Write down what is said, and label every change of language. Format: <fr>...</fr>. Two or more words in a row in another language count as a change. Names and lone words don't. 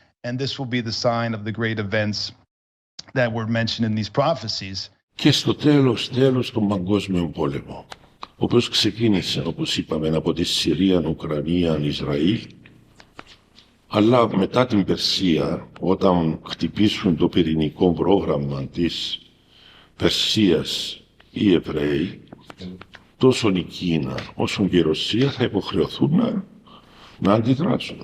<en>and this will be the sign of the great events that were mentioned in these prophecies.</en> <el>Και στο τέλος τον παγκόσμιο πόλεμο, ο οποίος ξεκίνησε, όπως είπαμε, από τη Συρία, Ουκρανία, Ισραήλ, αλλά μετά την Περσία, όταν χτυπήσουν το πυρηνικό πρόγραμμα της Περσίας οι Εβραίοι, τόσο η Κίνα όσο και η Ρωσία θα υποχρεωθούν να αντιδράσουν.</el>